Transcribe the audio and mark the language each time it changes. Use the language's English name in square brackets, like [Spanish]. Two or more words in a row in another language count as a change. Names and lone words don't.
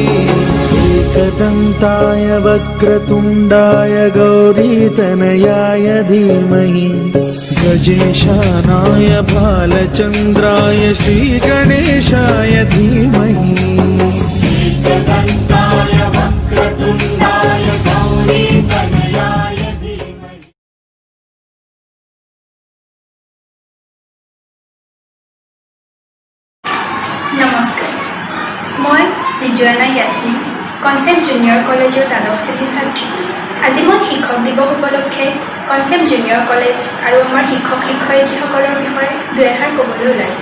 [Sanskrit] एकदन्ताय वक्रतुण्डाय गौरीतनयाय धीमहि गजेशानाय भालचन्द्राय श्रीगणेशाय धीमहि एकदन्ताय वक्रतुण्डाय गौरीतनयाय धीमहि [Assamese] নমস্কাৰ, মই ৰিজৱানা ইয়াছমিন, কনচেপ্ট জুনিয়ৰ কলেজৰ দ্বাদশ শ্ৰেণীৰ ছাত্ৰী। আজি মই শিক্ষক দিৱস উপলক্ষে কনচেপ্ট জুনিয়ৰ কলেজ আৰু আমাৰ শিক্ষক শিক্ষয়িত্ৰীসকলৰ বিষয়ে দুই এষাৰ ক'বলৈ ওলাইছোঁ।